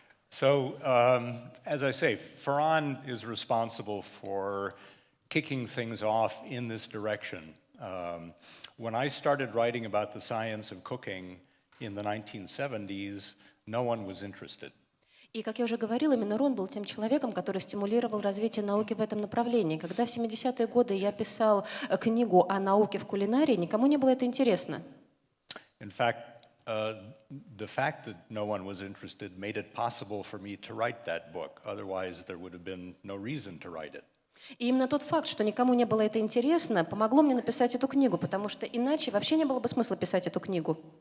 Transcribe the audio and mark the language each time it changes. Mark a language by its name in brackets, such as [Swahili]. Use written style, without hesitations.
[English] So, as I say, Ferran is responsible for kicking things off in this direction. When I started writing about the science of cooking in the 1970s, no one was interested. [Russian] И, как я уже говорила, именно Рон был тем человеком, который стимулировал развитие науки в этом направлении. Когда в 70-е годы я писал книгу о науке в кулинарии, никому не было это интересно. [English] In fact, the fact that no one was interested made it possible for me to write that book. Otherwise, there would have been no reason to write it. [Russian] И именно тот факт, что никому не было это интересно, помогло мне написать эту книгу, потому что иначе вообще не было бы смысла писать эту книгу.